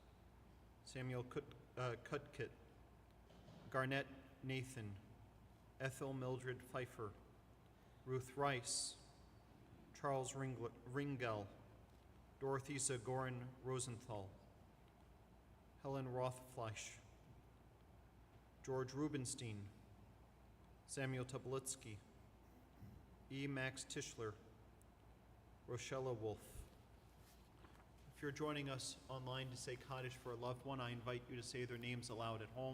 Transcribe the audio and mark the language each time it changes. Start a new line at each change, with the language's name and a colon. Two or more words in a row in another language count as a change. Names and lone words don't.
English: Kravitz, Samuel Kutkit, Garnett Nathan, Ethel Mildred Pfeiffer, Ruth Rice, Charles Ringel, Dorothy Zagoran Rosenthal, Helen Rothfleisch, George Rubenstein, Samuel Tobolitsky, E. Max Tischler, Rochella Wolf. If you're joining us online to say Kaddish for a loved one, I invite you to say their names aloud at home.